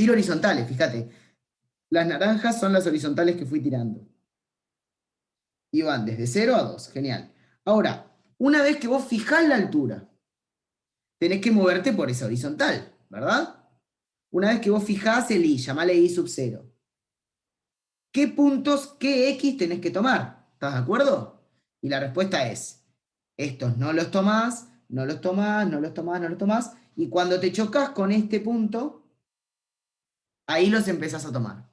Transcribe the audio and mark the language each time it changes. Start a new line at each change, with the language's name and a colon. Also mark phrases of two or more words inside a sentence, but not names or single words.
Spanish: Tiro horizontales, fíjate. Las naranjas son las horizontales que fui tirando. Y van desde 0 a 2. Genial. Ahora, una vez que vos fijás la altura, tenés que moverte por esa horizontal, ¿verdad? Una vez que vos fijás el i, llamale i sub 0. ¿Qué puntos, qué x tenés que tomar? ¿Estás de acuerdo? Y la respuesta es, estos no los tomás, no los tomás, no los tomás, no los tomás, y cuando te chocas con este punto, ahí los empezás a tomar.